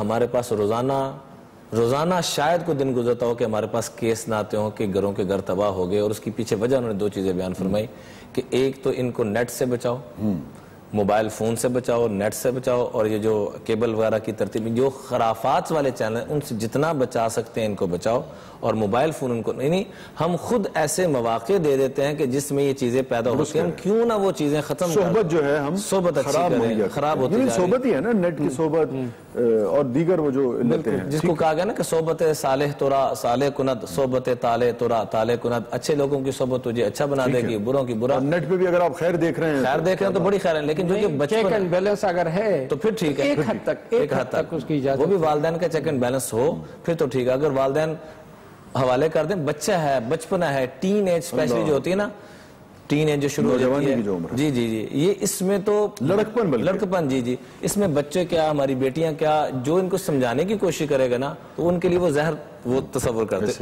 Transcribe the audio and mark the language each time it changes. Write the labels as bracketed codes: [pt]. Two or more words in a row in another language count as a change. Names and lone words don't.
[ur] ہمارے پاس روزانہ شاید کوئی دن گزرتا ہو کہ ہمارے پاس کیس نہ آتے ہوں کہ گھروں کے گھر تباہ ہو گئے, اور اس کی پیچھے وجہ انہوں نے 2 چیزیں بیان فرمائی کہ ایک تو ان کو نیٹ سے بچاؤ, موبائل فون سے بچاؤ, نیٹ سے بچاؤ, اور یہ جو کیبل وغیرہ کی ترتیب, جو خرافات والے چینل ہیں ان سے جتنا بچا سکتے ہیں ان کو بچاؤ, اور موبائل فون ان کو نہیں. ہم خود ایسے مواقع دے دیتے ہیں کہ جس میں یہ چیزیں پیدا ہوتی ہیں, ہم کیوں نہ وہ چیزیں ختم کریں. صحبت جو ہے ہم صحبت اچھی کریں, خراب ہوتی ہے. صحبت ہی ہے نا, نیٹ کی صحبت اور دیگر وہ جو لیتے ہیں, جس کو کہا گیا نا کہ [fa] صحبت صالح تورا صالح کند, صحبت طالح تورا طالح کند. [ur] اچھے لوگوں کی صحبت تجھے اچھا بنا دے گی, بروں کی برا. نیٹ پہ بھی اگر آپ خیر دیکھ رہے ہیں تو بڑی خیر ہے, لیکن جو کہ [en] check and balance اگر ہے [ur] تو پھر ٹھیک ہے, ایک حد تک اس کی اجازت, وہ بھی والدین کا [en] check and balance [ur] ہو پھر تو ٹھیک ہے. اگر والدین حوالے کر دیں, بچہ ہے, بچپنا ہے, [en] teen age specially [ur] جو ہوتی ہے نا, [en] teen age [ur] جو شروع ہو جاتی ہے, جی یہ اس میں تو لڑکپن, جی اس میں بچے کیا, ہماری بیٹیاں کیا, جو ان کو سمجھانے کی کوشش کرے گا نا, تو ان کے لیے وہ زہر وہ تصور کرتے.